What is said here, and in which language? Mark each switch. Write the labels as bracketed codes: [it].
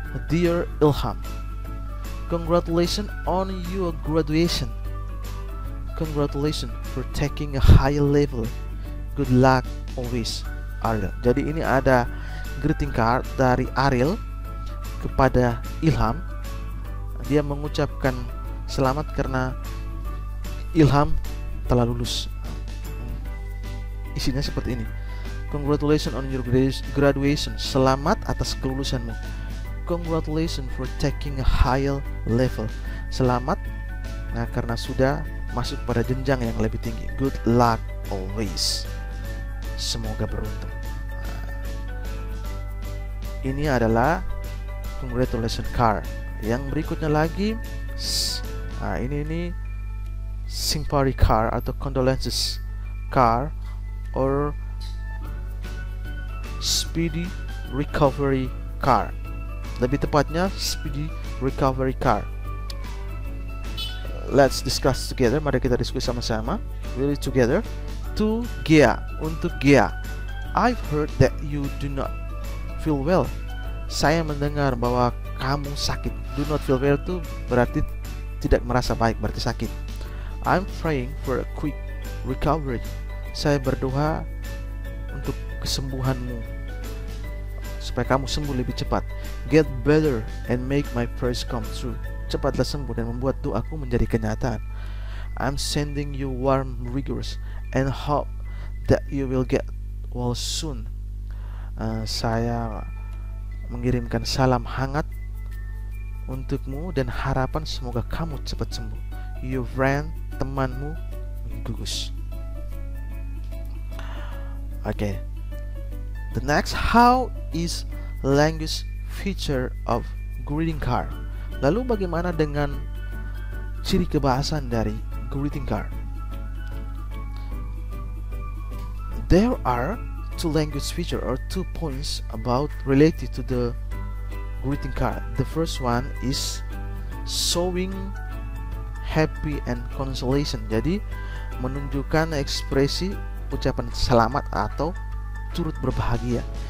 [en] Dear Ilham, congratulations on your graduation. Congratulations for taking a higher level. Good luck always, Ariel. [id] Jadi ini ada greeting card dari Ariel kepada Ilham. Dia mengucapkan selamat karena Ilham telah lulus. Isinya seperti ini. [en] Congratulations on your graduation. [id] Selamat atas kelulusanmu. [en] Congratulations for taking a higher level. [id] Selamat karena sudah masuk pada jenjang yang lebih tinggi. [en] Good luck always. [id] Semoga beruntung. Ini adalah congratulations card. Yang berikutnya lagi, ini sympathy card atau condolences card or speedy recovery card. Lebih tepatnya speedy recovery card. [en] Let's discuss together. [id] Mari kita diskusi sama-sama. [en] Really together. To Gia, [id] untuk Gia. [en] I've heard that you do not feel well. [id] Saya mendengar bahwa kamu sakit. [en] Do not feel well [id] itu berarti tidak merasa baik, berarti sakit. [en] I'm praying for a quick recovery. [id] Saya berdoa untuk kesembuhanmu, supaya kamu sembuh lebih cepat. [en] Get better and make my prayers come true. [id] Cepatlah sembuh dan membuat doaku menjadi kenyataan. [en] I'm sending you warm regards and hope that you will get well soon. [id] Saya mengirimkan salam hangat untukmu dan harapan semoga kamu cepat sembuh. [en] Your friend, [id] temanmu [en] gugus. Okay. The next, how is language feature of greeting card? [id] Lalu bagaimana dengan ciri kebahasaan dari greeting card? [en] There are two language feature or 2 points about related to the greeting card. The first one is showing happy and consolation. [id] Jadi menunjukkan ekspresi ucapan selamat atau turut berbahagia.